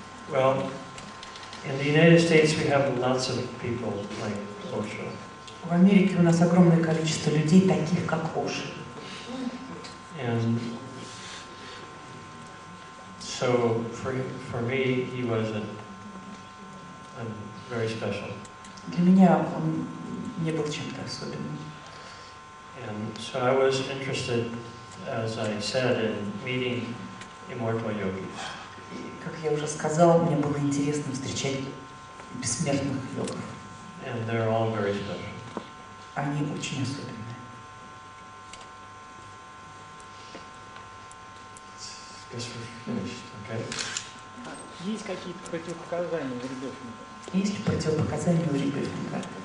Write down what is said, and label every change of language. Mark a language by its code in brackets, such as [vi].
[en] Well, in the United States we have lots of people like Osho. [ru] В Америке у нас огромное количество людей, таких как Орша. [en] And so for me, he was a very special. [ru] Для меня он не был чем-то особенным. [en] And so I was interested, as I said, in meeting immortal yogis. [ru] Как я уже сказала, мне было интересно встречать бессмертных йогов. [en] And they're all very special. [ru] Они очень особенные. [en] Guess we're finished, okay? [ru] Есть какие-то противопоказания у Ребёфинга? Есть ли противопоказания у Ребёфинга?